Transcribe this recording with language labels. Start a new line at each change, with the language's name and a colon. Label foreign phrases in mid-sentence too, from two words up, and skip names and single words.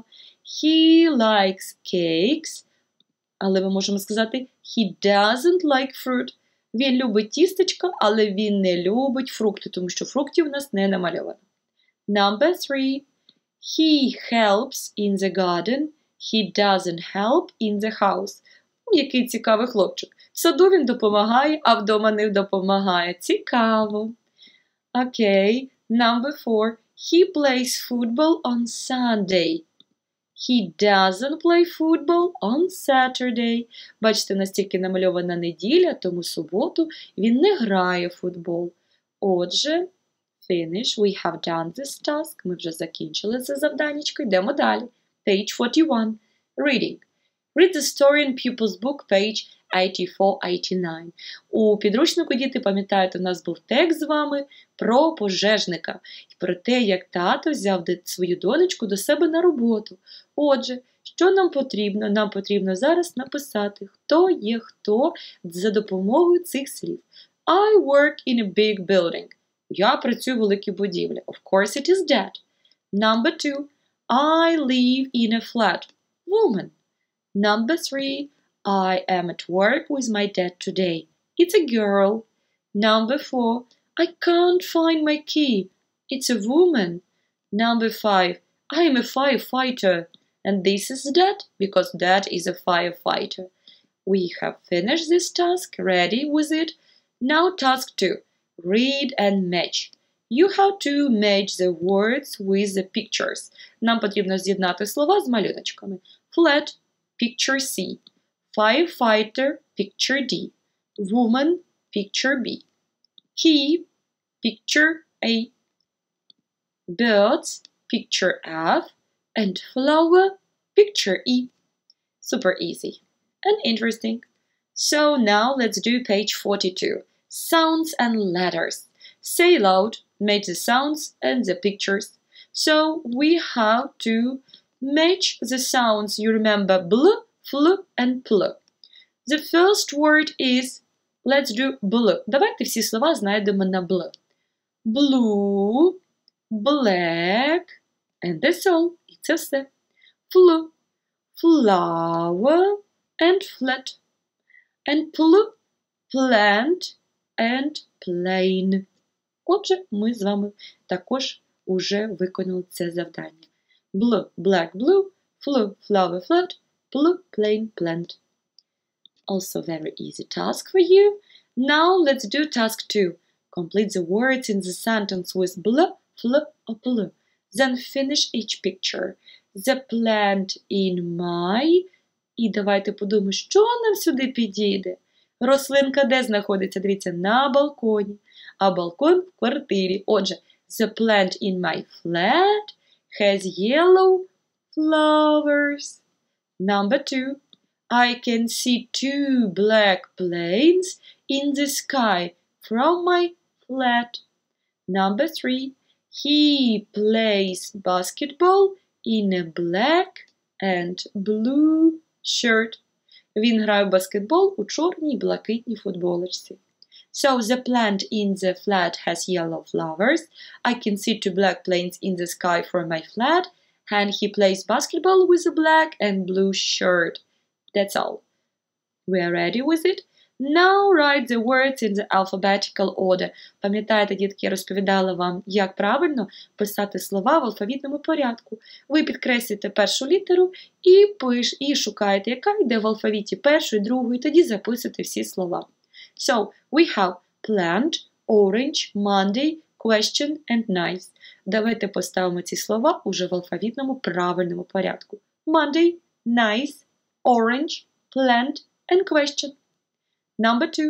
English: He likes cakes.
Ukrainian: Але ми можемо сказати
English: he doesn't like fruit.
Ukrainian: Він любить тістечка, але він не любить фрукти, тому що фруктів у нас не намальовано.
English: Number 3. He helps in the garden. He doesn't help in the house.
Ukrainian: Який цікавий хлопчик. В саду він допомагає, а вдома не допомагає. Цікаво. Окей.
English: Number 4. He plays football on Sunday. He doesn't play football on Saturday.
Ukrainian: Бачите, у нас тільки намальована неділя, тому суботу він не грає в футбол. Отже,
English: finish. We have done this task.
Ukrainian: Ми вже закінчили це завданнячко. Йдемо далі.
English: Page 41. Reading. Read the story in pupil's book, page 84-89.
Ukrainian: У підручнику, діти, пам'ятаєте, у нас був текст з вами про пожежника. І про те, як тато взяв свою донечку до себе на роботу. Отже, що нам потрібно? Нам потрібно зараз написати, хто є хто за допомогою цих слів.
English: I work in a big building.
Ukrainian: Я працюю в великій будівлі.
English: Of course it is dad. Number 2. I live in a flat. Woman. Number 3. I am at work with my dad today. It's a girl. Number 4. I can't find my key. It's a woman. Number 5. I am a firefighter. And this is dad because dad is a firefighter. We have finished this task. Ready with it? Now task 2. Read and match. You have to match the words with the pictures. Нам потрібно з'єднати слова з малюночками. Flat, picture C. Firefighter, picture D. Woman, picture B. Key, picture A. Birds, picture F. And flower, picture E. Super easy and interesting. So now let's do page 42. Sounds and letters. Say loud, match the sounds and the pictures. So we have to match the sounds. You remember bl, fl, and pl. The first word is, let's do bl.
Ukrainian: Давайте всі слова знайдемо на bl.
English: Blue, black, and that's all.
Ukrainian: І це все.
English: Fl, flower, and flat. And pl, plant, and plane.
Ukrainian: Отже, ми з вами також уже виконали це завдання.
English: Blue, black, blue, flu, flower, flat, pl, plane, plant. Also very easy task for you. Now let's do task 2. Complete the words in the sentence with bl, fl, or pl. Then finish each picture. The plant in my...
Ukrainian: І давайте подумаємо, що нам сюди підійде. Рослинка де знаходиться? Дивіться, на балконі. А балкон в квартирі. Отже,
English: the plant in my flat has yellow flowers. Number 2. I can see 2 black planes in the sky from my flat. Number 3. He plays basketball in a black and blue shirt.
Ukrainian: Він грає в баскетбол у чорній і блакитній футболочці.
English: So the plant in the flat has yellow flowers. I can see 2 black planes in the sky from my flat. And he plays basketball with a black and blue shirt. That's all. We are ready with it. Now write the words in the alphabetical order.
Ukrainian: Пам'ятаєте, дітки, я розповідала вам, як правильно писати слова в алфавітному порядку. Ви підкреслюєте першу літеру і шукаєте, яка йде в алфавіті першою, другою, і тоді записуєте всі слова.
English: So, we have plant, orange, Monday, question and nice.
Ukrainian: Давайте поставимо ці слова уже в алфавітному правильному порядку.
English: Monday, nice, orange, plant and question. Number 2.